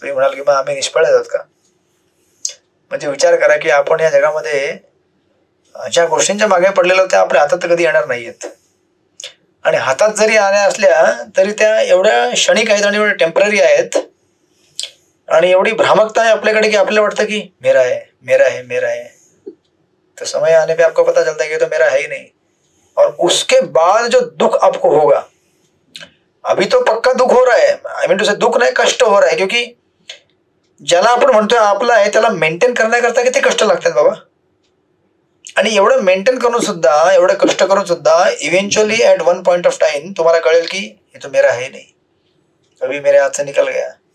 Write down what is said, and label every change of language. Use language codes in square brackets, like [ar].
[mr] तुम्ही म्हणाल की मग आम्ही निष्फळ आहोत का. म्हणजे विचार करा की आपण या जगामध्ये ज्या गोष्टींच्या मागे पडलेल्या त्या आपल्या हातात कधी येणार नाहीयेत, आणि हातात जरी आल्या असल्या तरी त्या एवढ्या क्षणिक आहेत आणि एवढ्या टेम्पररी आहेत आणि एवढी भ्रामकता आहे आपल्याकडे की आपल्याला वाटतं की [hi] मेरा है मेरा है मेरा है. तो समय आने पे आपको पता चलता है कि तो मेरा है ही नहीं. और उसके बाद जो दुख आपको होगा, अभी तो पक्का दुख हो रहा है, आई मीन टू से दुख नाही कष्ट हो रहा है, क्योंकि [mr] ज्याला आपण म्हणतोय आपला आहे त्याला मेंटेन करण्याकरता किती कष्ट लागतात बाबा. आणि एवढं मेंटेन करून सुद्धा, एवढं कष्ट करून सुद्धा eventually at one point of time तुम्हाला कळेल की [hi] हे तो मेरा है नहीं, अभी मेरे हात से निकल गया.